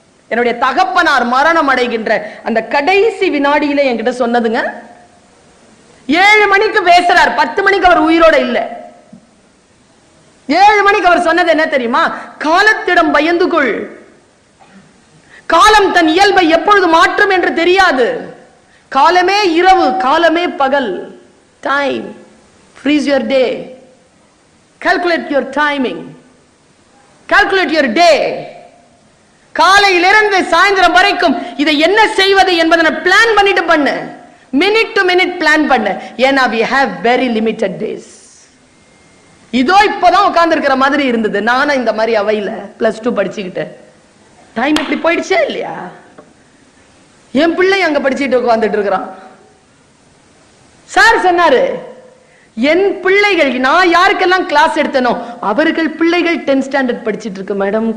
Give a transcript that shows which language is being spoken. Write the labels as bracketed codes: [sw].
[ta] என்னுடைய தகப்பனார் மரணம் அடைகின்ற அந்த கடைசி வினாடியில என்கிட்ட சொன்னதுங்க. 7 மணிக்கு பேசுறார், 10 மணிக்கு அவர் உயிரோட இல்ல. 7 மணிக்கு அவர் சொன்னது என்ன தெரியுமா? காலத்திடம் பயந்து கொள். காலம் தன் இயல்பை எப்பொழுது மாற்றும் என்று தெரியாது. காலமே இரவு, காலமே பகல். [en] Time, freeze your day, calculate your timing, calculate your day. [ta] காலையிலிருந்து சாயந்தரம் வரைக்கும் இதை என்ன செய்வது என்பதை பிளான் பண்ணிட்டு பண்ணு. மினிட் டு மினிட் பிளான் பண்ணு. ஏன்னா [en] we have very limited days. [ta] இதோ இப்பதான் உட்கார்ந்து இருக்கிற மாதிரி இருந்தது. நானும் இந்த மாதிரி அவையில +2 படிச்சுக்கிட்டு டைம் இப்படி போயிடுச்சே இல்லையா? என் பிள்ளை அங்க படிச்சுட்டு உட்கார்ந்துட்டு இருக்கிறான். சார் சொன்னாரு, என் பிள்ளைகள், நான் யாருக்கெல்லாம் கிளாஸ் எடுத்தனோ அவர்கள் பிள்ளைகள் 10th ஸ்டாண்டர்ட் படிச்சிட்டு இருக்கு மேடம்.